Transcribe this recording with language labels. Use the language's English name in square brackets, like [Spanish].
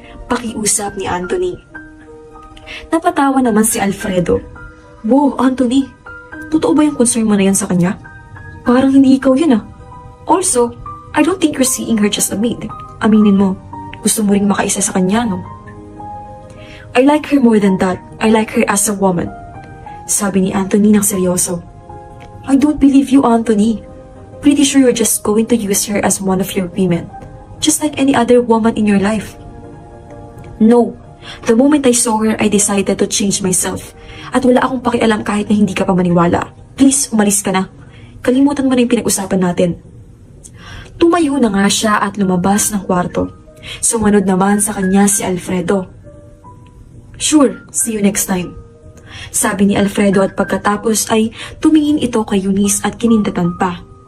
[Filipino] Pakiusap ni Anthony. Napatawa naman si Alfredo. Wow, Anthony, totoo ba yung concern mo na yan sa kanya? Parang hindi ikaw yun ah. [English] Also, I don't think you're seeing her just a maid. [Filipino] Aminin mo, gusto mo ring makaisa sa kanya, no? [English] I like her more than that. I like her as a woman. [Filipino] Sabi ni Anthony ng seryoso. [English] I don't believe you, Anthony. Pretty sure you're just going to use her as one of your women. Just like any other woman in your life. No. The moment I saw her, I decided to change myself. [Filipino] At wala akong pakialam kahit na hindi ka pa maniwala. Please, umalis ka na. Kalimutan mo na yung pinag-usapan natin. Tumayo na nga siya at lumabas ng kwarto. Sumunod naman sa kanya si Alfredo. [English] Sure, see you next time. [Filipino] Sabi ni Alfredo at pagkatapos ay tumingin ito kay Eunice at kinindatan pa.